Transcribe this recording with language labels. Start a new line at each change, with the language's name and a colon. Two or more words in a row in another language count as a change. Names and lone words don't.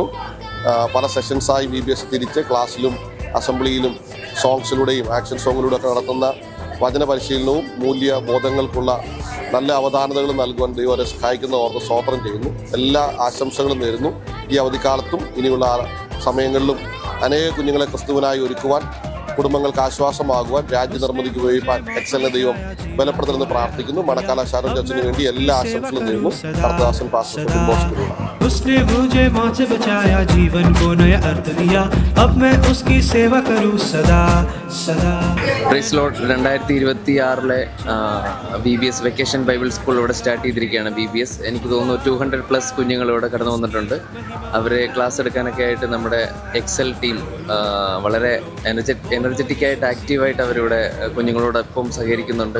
Malayalam: പല സെഷൻസായി VBS തിരിച്ച് ക്ലാസ്സിലും അസംബ്ലിയിലും സോങ്സിലൂടെയും ആക്ഷൻ സോങ്ങിലൂടെ ഒക്കെ നടത്തുന്ന വചന പരിശീലനവും മൂല്യബോധങ്ങൾക്കുള്ള നല്ല അവധാനതകളും നൽകുവാൻ ദൈവം അവരെ സഹായിക്കുന്ന ഓർത്ത് സ്തോത്രം ചെയ്യുന്നു. എല്ലാ ആശംസകളും നേരുന്നു. ഈ അവധിക്കാലത്തും ഇനിയുള്ള സമയങ്ങളിലും അനേക കുഞ്ഞുങ്ങളെ ക്രിസ്തുവിനായി ഒരുക്കുവാൻ, കുടുംബങ്ങൾക്ക് ആശ്വാസമാകുവാൻ, രാജ്യനിർമ്മിതിക്ക് ഉപയോഗിക്കാൻ എക്സലിനെ ദൈവം ബലപ്പെടുത്തണമെന്ന് പ്രാർത്ഥിക്കുന്നു. മണക്കാല ഷാരോൺ ചർച്ചിന് വേണ്ടി എല്ലാ ആശംസകളും നേരുന്നു. കർത്താദാസൻ പാസ്റ്റർ
Hindi: उसने मुझे मौत से बचाया, जीवन को नया अर्थ दिया, अब मैं उसकी सेवा करूं सदा सदा.
English: Praise Lord.
Malayalam: 2026 VBS
English: Vacation Bible School
Malayalam: ഇവിടെ സ്റ്റാർട്ട് ചെയ്തിരിക്കുകയാണ്. VBS എനിക്ക് തോന്നുന്നു 200+ കുഞ്ഞുങ്ങൾ ഇവിടെ കടന്നു വന്നിട്ടുണ്ട്. അവരെ ക്ലാസ് എടുക്കാനൊക്കെ ആയിട്ട് നമ്മുടെ എക്സൽ ടീം വളരെ എനർജറ്റിക്കായിട്ട് ആക്റ്റീവായിട്ട് അവരിവിടെ കുഞ്ഞുങ്ങളോടൊപ്പം സഹകരിക്കുന്നുണ്ട്.